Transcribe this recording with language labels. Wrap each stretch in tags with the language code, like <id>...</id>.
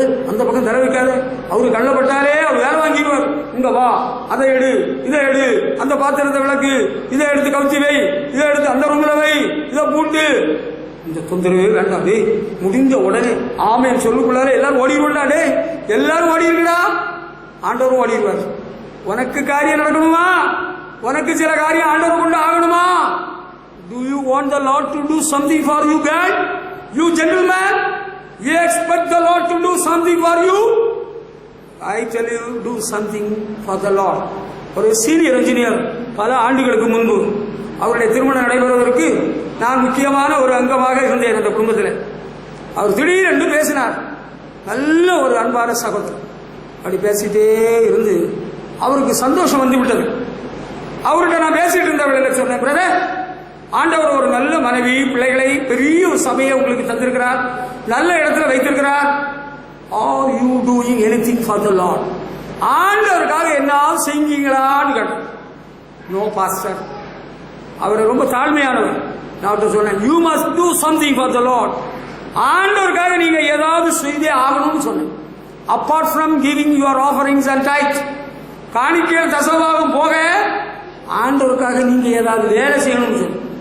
<ta>அந்த பக்கம் தர வைக்காத, அவரு கள்ளப்பட்டாலே அவர் வேலை வாங்கிடுவார். இங்க வா, அதை எடு, இதை எடு, அந்த பாத்திரத்தை விளக்கு, இதை எடுத்து கவுத்தி வை, இதை எடுத்து அந்த ரூம்ல வை, இதை பூண்டு. இந்த தொந்தரவே வேண்டாம். முடிஞ்ச உடனே ஆமேன் சொல்லுக்குள்ளார எல்லாரும் ஓடிடுவோம்டா. டே எல்லாரும் ஓடிடுங்கடா. ஆண்டவரும் ஓடிடுவார். உனக்கு காரியம் நடக்கணுமா? உனக்கு சில காரியம் ஆண்டவர் கொண்டு ஆகணுமா?</ta> <en>Do you want the Lord to do something for you, guys? You gentlemen, you expect the Lord to do something for you? I tell you, do something for the Lord.</en> <ta>ஒரு சீனியர் இன்ஜினியர் பல ஆண்டுகளுக்கு முன்பு அவருடைய திருமணம் நடைபெறுவதற்கு நான் முக்கியமான ஒரு அங்கமாக இருந்தேன் அந்த குடும்பத்தில். அவர் திடீரென்று பேசினார். நல்ல ஒரு அன்பான சகோதரர். அப்படி பேசிட்டே இருந்து அவருக்கு சந்தோஷம் வந்து விட்டது. அவர்கிட்ட நான் பேசிட்டு இருந்தவர்களை சொன்னேன், பிரதர், ஆண்டவர் ஒரு நல்ல மனைவி, பிள்ளைகளை, பெரிய ஒரு சபையை உங்களுக்கு தந்திருக்கிறார், நல்ல இடத்துல வைத்திருக்கிறார்.</ta> <en>Are you doing anything for the Lord?</en> <ta>ஆண்டவருக்காக என்ன செய்வீங்களான்னு கேட்டேன்.</ta> <en>No pastor.</en> <ta>அவர் ரொம்ப தாழ்மையானவர். நான் சொன்னேன்,</ta> <en>You must do something for the Lord.</en> <ta>ஆண்டவருக்காக நீங்க ஏதாவது செய்தே ஆகணும்னு சொன்னேன்.</ta> <en>apart from giving your offerings and tithe,</en> <ta>காணிக்கையில் தசவாகம் போக ஆண்டவருக்காக நீங்க ஏதாவது வேலை செய்யணும்னு சொன்னேன்.</ta>